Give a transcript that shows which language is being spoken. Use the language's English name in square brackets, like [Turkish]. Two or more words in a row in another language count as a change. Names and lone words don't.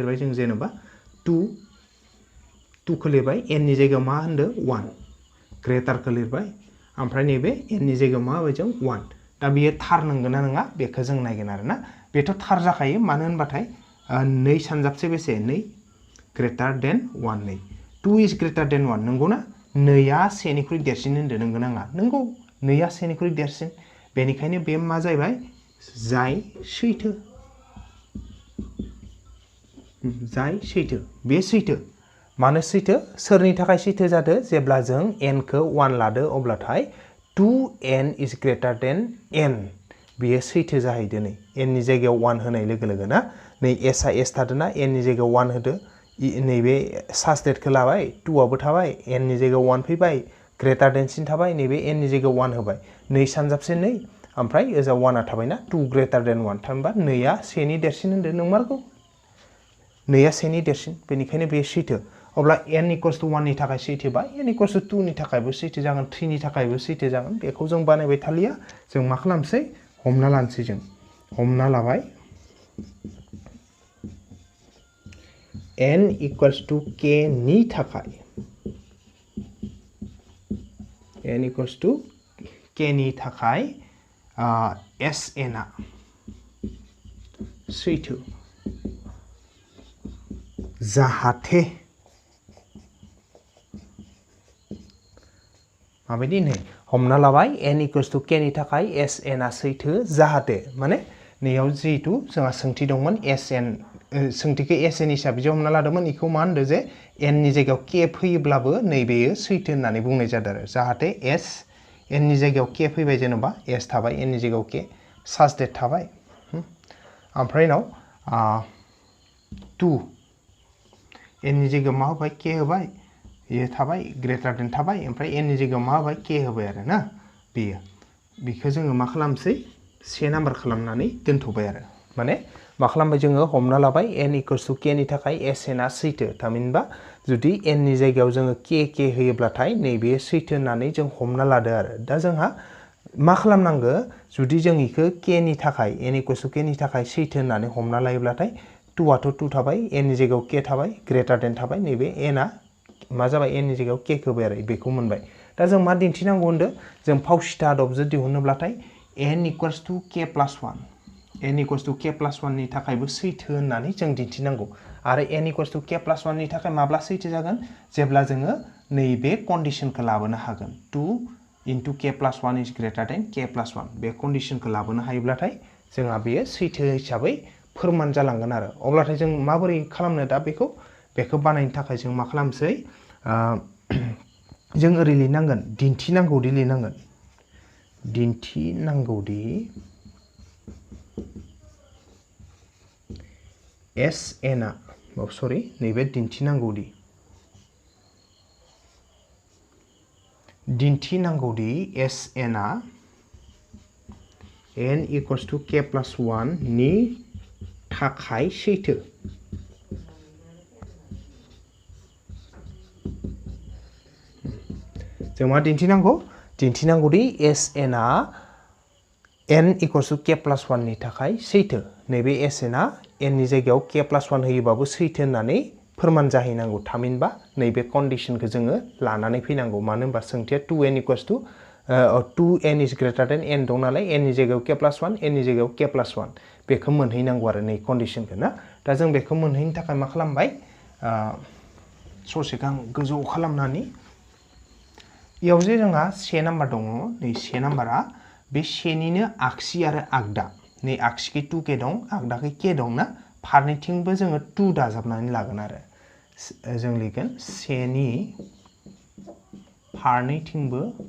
[Bodo] नै साच डेटखौ लिरबाय जों जेनेबा 2 2 खौ लिरबाय n नि जायगायाव मा होनदो 1 ग्रेटार खौ लिरबाय ओमफ्राय नैबे n नि जायगायाव मा होबाय जों 1 दा बेयो थार नंगौना नङा बेखौ जों नायगोन आरोना बेथ' थार जाखायो मानो होनबाथाय 2 सानजाबसे बेसे 2 [English] greater than [Bodo] 1 2 2 [English] is greater than [Bodo] 1 नंगौना 2आ 1 निख्रुइ देरसिन होनदो नंगौ नाङा नंगौ 2आ 1 निख्रुइ देरसिन बेनिखायनो बे मा जाहैबाय जाय सैथो बे सैथो मानो सैथो सोरनि थाखाय सैथो जादो जेब्ला जों n खौ 1 लादो अब्लाथाय [English] 2n is greater than n [Bodo] बेयो सैथो जाहैदो नै n नि जायगायाव 1 होनाय लोगो लोगो ना नै s आ s थादोना n नि जायगायाव 1 होदो नैबे साबस्टेटखौ लाबाय 2 आबो थाबाय n नि जायगायाव 1 फैबाय [English] greater than [Bodo] सिन थाबाय नैबे n नि जायगायाव 1 होबाय 2 सानजाबसे 2 ओमफ्राय ओजा 1 आ थाबायना 2 [English] greater than [Bodo] 1 थामहिनबा 2आ 1 नि देरसिन होनदो नंमारगौ 2आ 1 नि देरसिन बेनिखायनो बे सैथो अब्ला [English] n equals to 1 [Bodo] नि थाखाय सैथोबा [English] n equals to 2 [Bodo] नि थाखायबो सैथो जागोन 3 नि थाखायबो सैथो जागोन बेखौ जों बानायबाय थालिया जों मा खालामसै हमना लानोसै जों हमना लाबाय [English] n equals to k [Bodo] नि थाखाय [English] n equals to k [Bodo] नि थाखाय sn आ सैथो जाहाथे माबायदि नै हमना लाबाय [English] n equals to k [Bodo] नि थाखाय sn आ सैथो जाहाथे माने नैयाव जिहेतु जोंहा सोंथि दंमोन sn सोंथिखौ sn हिसाबै जे हमना लादोंमोन इखौ मा होनदो जे n नि जायगायाव k फैयोब्लाबो नैबेयो सैथो होननानै बुंनाय जादों आरो जाहाथे s n नि जायगायाव k फैबाय जेनेबा s थाबाय n नि जायगायाव k साबस्टेट थाबाय ओमफ्राय नाव 2 n नि जायगायाव मा होबाय k होबाय ये थाबाय [English] greater than [Bodo] थाबाय ओमफ्राय n नि जायगायाव मा होबाय k होबाय आरो ना बेखौ जोङो मा खालामसै 1 नाम्बार खालामनानै दोनथ'बाय आरो माने मा खालामबाय जोङो हमना लाबाय [English] n equals to k [Bodo] नि थाखाय sn आ सैथो थामहिनबा जुदि n नि जायगायाव जोङो k होयोब्लाथाय नैबे सैथो होननानै जों हमना लादो आरो दा जोंहा मा खालामनांगो जुदि जों इखो k नि थाखाय [English] n equals to k [Bodo] नि थाखाय सैथो होननानै हमना लायोब्लाथाय 2 आथ' 2 थाबाय n नि जायगायाव k थाबाय [English] greater than [Bodo] थाबाय नैबे n आ मा जाबाय n नि जायगायाव k होबाय आरो बेखौ मोनबाय दा जों मा दिन्थिनांगौ होनदो जों फावसिथा आदबजों दिहुनोब्लाथाय [English] n equals to k plus 1 n equals to k plus 1 [Bodo] नि थाखायबो सैथो होननानै जों दिन्थिनांगौ आरो [English] n equals to k plus 1 [Bodo] नि थाखाय माब्ला सैथो जागोन जेब्ला जोङो नैबे कन्डिशनखौ लाबोनो हागोन [English] 2 into k plus 1 is greater than k plus 1 [Bodo] बे कन्डिशनखौ लाबोनो हायोब्लाथाय जोंहा बेयो सैथो हिसाबै फोरमान जालांगोन आरो अब्लाथाय जों माबोरै खालामनो दा बेखौ बानायनो थाखाय जों मा खालामसै जों ओरै लिरनांगोन दिन्थिनांगौदि लिरनांगोन दिन्थिनांगौदि sn आ सरि नैबे दिन्थिनांगौदि sn आ [English] n equals to k plus 1 [Bodo] नि थाखाय सैथो जों मा दिन्थिनांगौदि sn आ [English] n equals to k plus 1 [Bodo] नि थाखाय सैथो नैबे sn आ n नि जायगायाव [English] k plus 1 [Bodo] होयोबाबो सैथो होननानै फोरमान जाहैनांगौ थामहिनबा नैबे कन्डिशनखौ जोङो लानानै फैनांगौ मानो होनबा सोंथिया 2n [English] equals to 2n is greater than n [Bodo] दं नालाय n नि जायगायाव [English] k plus 1 [Bodo] n नि जायगायाव [English] k plus 1 [Bodo] बेखौ मोनहैनांगौ आरो नै कन्डिशनखौ ना दा जों बेखौ मोनहैनो थाखाय मा खालामबाय ससेखौ आं गोजौ खालामनानै इयाव जे जोंहा 1 नाम्बार दङ नै 1 नाम्बारा बे 1 निनो आगसि आरो आगदा नै आगसिखै 2k दं आगदाखै k दं ना फारनैथिंबो जोङो 2 दाजाबनानै लागोन आरो जों लिरगोन 1 नि फारनैथिंबो